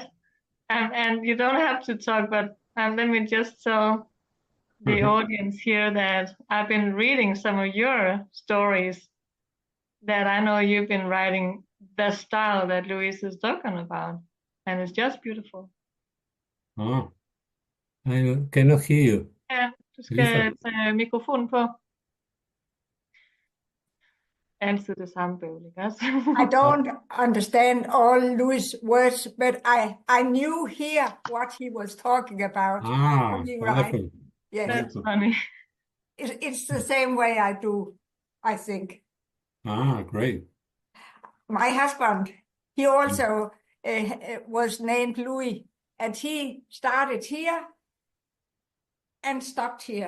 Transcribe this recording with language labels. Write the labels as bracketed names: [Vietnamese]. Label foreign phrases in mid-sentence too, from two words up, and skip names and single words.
[English] And you don't have to talk, but let me just tell the audience here that I've been reading some of your stories that I know you've been writing the style that Luis is talking about, and it's just beautiful. Oh, I cannot hear you. [Danish] Ja, du skal Elizabeth. tage mikrofonen på. Altid det samme bøvl, ikke også? [English] I don't understand all Louis' words, but I knew here what he was talking about. Wonderful. Right? Yes. That's funny. It's the same way I do, I think. Great. My husband, he also was named Louis, and he started here and stopped here.